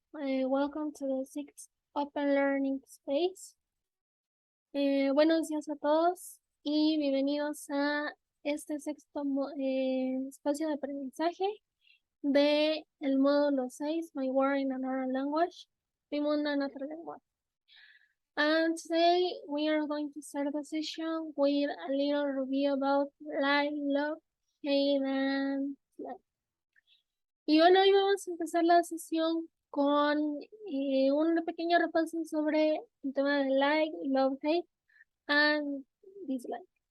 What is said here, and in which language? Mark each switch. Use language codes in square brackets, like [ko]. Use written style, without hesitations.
[en] Welcome to the sixth Open Learning Space. [es] Buenos días a todos y bienvenidos a este sexto espacio de aprendizaje de el módulo 6, [en] My Word in Another Language, [es] Mi Mundo en Otra Lengua. [en] And today we are going to start the session with a little review about like, love, hate, and like. [es] Y bueno, hoy vamos a empezar la sesión con un pequeño repaso sobre el tema de [en] like, love, hate, and dislike.